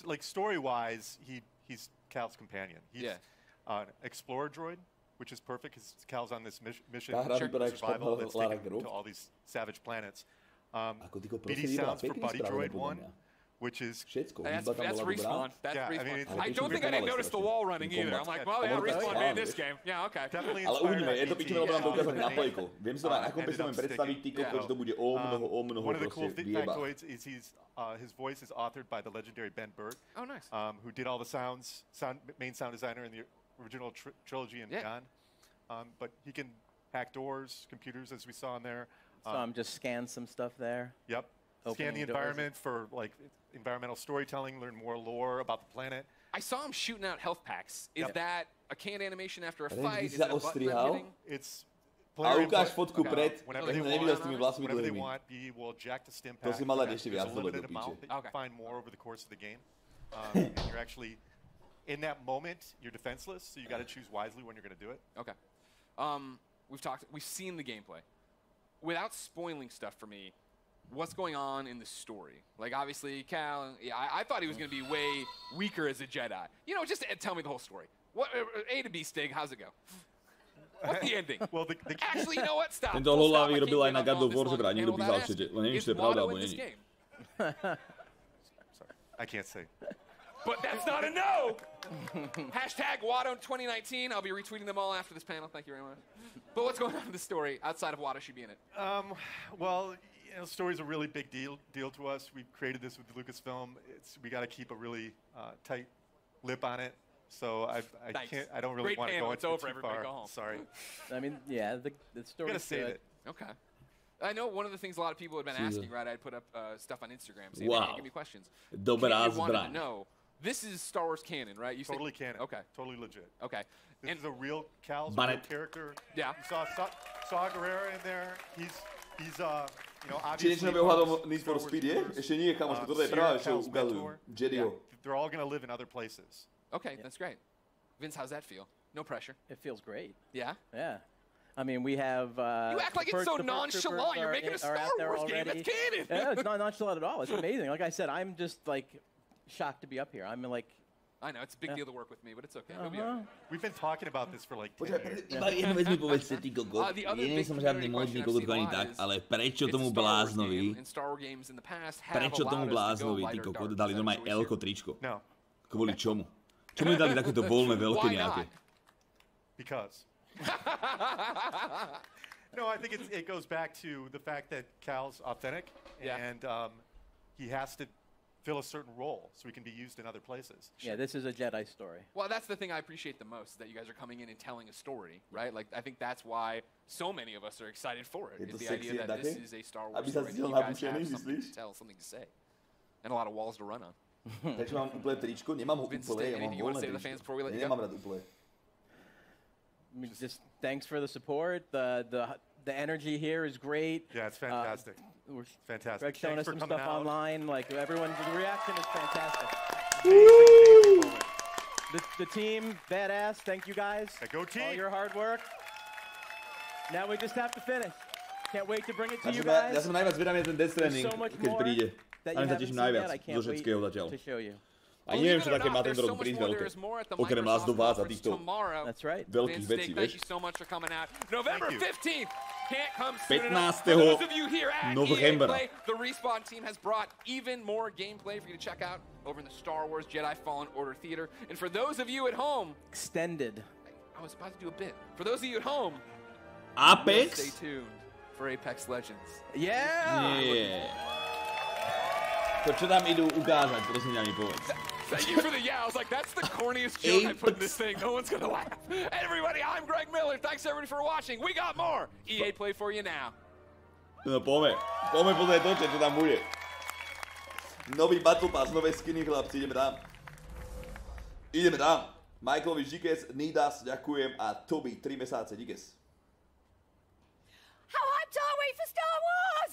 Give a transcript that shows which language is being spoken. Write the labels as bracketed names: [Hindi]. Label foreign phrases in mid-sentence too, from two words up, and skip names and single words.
[English] Like story-wise, he's Cal's companion. He's an explorer droid, which is perfect because Cal's on this mission of survival that's taken to all these savage planets. BD sounds for Buddy Droid 1, which is... That's Respawn. I don't think I didn't notice the wall running either. I'm like, well, yeah, Respawn made this game. Yeah, okay. Definitely [Slovak] ale uvidíme, je to pičové, lebo nám to ukázali na plejku. Viem si to na akom si predstaviť, ty kokos, že to bude o mnoho [English] One of the cool [Slovak] proste vyjeba. [English] factoids is his voice is authored by the legendary Ben Burtt. Oh, nice. Who did all the main sound designer in the original trilogy and beyond. But he can hack doors, computers, as we saw in there. Just scan some stuff there. Yep. Scan the environment for like environmental storytelling, learn more lore about the planet. I saw him shooting out health packs. Is that a canned animation after a fight? Is it a button I'm hitting? It's [Slovak] A ukáž fotku pred, [English] whenever they want, he will eject the stim pack. [Slovak] To si mal dať ešte viac [English] There's a limited amount that you can find more over the course of the game. And you're actually, in that moment, you're defenseless, so you got to choose wisely when you're going to do it. Okay. We've seen the gameplay. Without spoiling stuff for me, what's going on in the story? Like, obviously, Cal, I thought he was going to be way weaker as a Jedi. You know, just tell me the whole story. What A to B, Stig, how's it go? What's the ending? Well, actually, you know what? Stop. [Slovak] Tento hlavy robil aj na God of War, že teda niekto písal všetci. Len neviem, či to je pravda, alebo nie. [English] Sorry, I can't say. But that's not a no! Hashtag Watto 2019. I'll be retweeting them all after this panel. Thank you very much. But what's going on in the story outside of Watto should be in it? Well, you know, story's a really big deal to us. We've created this with Lucasfilm. We got to keep a really tight lip on it. So I don't really want to go into it too far. Go home. Sorry. I mean, yeah, the story. Gotta save it. Okay. I know one of the things a lot of people have been asking, right? I'd put up stuff on Instagram saying, hey, give me questions. [Slovak] Dobrá zbraň. [English] To know. This is Star Wars canon, right? You totally canon. Okay. Totally legit. Okay. This is a real Cal's a real character. Yeah. You saw Guerrera in there. He's you know, obviously. [Slovak] Či niečo ohľadom Need for Speed je? Ešte nie, kamoško, toto je práve, čo ukazujú. Jedioho. [English] They're all going to live in other places. Okay, that's great. Vince, how's that feel? No pressure. It feels great. Yeah? Yeah. I mean, we have... you act like it's so nonchalant. You're making a Star Wars game. That's canon. Yeah, it's not nonchalant at all. It's amazing. Like I said, I'm just, like, shocked to be up here. I'm, like... I know, it's a big deal to work with me, but it's okay. We've been talking about this for like 10 years. [Slovak] Jednu vec mi povedzte, ty kokot. Ja nie som žiadny módny kokot ani tak, ale prečo tomu bláznovi, ty kokot, dali normálne L-ko tričko? No. Kvôli čomu? Čomu dali takéto voľné veľké nejaké? [English] Because. No, I think it goes back to the fact that Cal's authentic, and he has to fill a certain role so he can be used in other places. Yeah, this is a Jedi story. Well, that's the thing I appreciate the most, that you guys are coming in and telling a story, right? Like, I think that's why so many of us are excited for it, is the idea that this is a Star Wars story, that you guys have something to tell, something to say, and a lot of walls to run on. [Slovak] Prečo mám úplne tričko? Nemám ho úplne, ja mám voľné tričko. Nemám rád úplne. [English] Just thanks for the support. The energy here is great. Yeah, it's fantastic. Fantastic. Greg's showing us some stuff online. Like the reaction is fantastic. The team, badass. Thank you guys. Go team. All your hard work. Now we just have to finish. Can't wait to bring it to you guys. [Slovak] Ja som najviac zvedavý ten Death Stranding, keď príde. A sa teším najviac zo všetkého zatiaľ. A neviem, čo také má ten rok prísť veľké. Okrem Last of Us a týchto veľkých vecí, vieš? [English] November 15th. can't come soon enough. For those of you here at EA Play, the Respawn team has brought even more gameplay for you to check out over in the Star Wars Jedi Fallen Order Theater. And for those of you at home, extended. I was about to do a bit. For those of you at home, Apex? Stay tuned for Apex Legends. Yeah! [Slovak] To čo tam idú ukázať, prosím ťa mi povedz. [English] Thank you for the yeah. I was like, that's the corniest joke I put in this thing. No one's gonna laugh. Everybody, I'm Greg Miller. Thanks everybody for watching. We got more EA Play for you now. [Slovak] No poďme pozrieť to, čo tam bude. Nový Battle Pass, nové skiny, chlapci, ideme tam. Ideme tam. Michaelovi díkes, Nidas, ďakujem a Toby, 3 mesáce, díkes. [English] How hyped are we for Star Wars?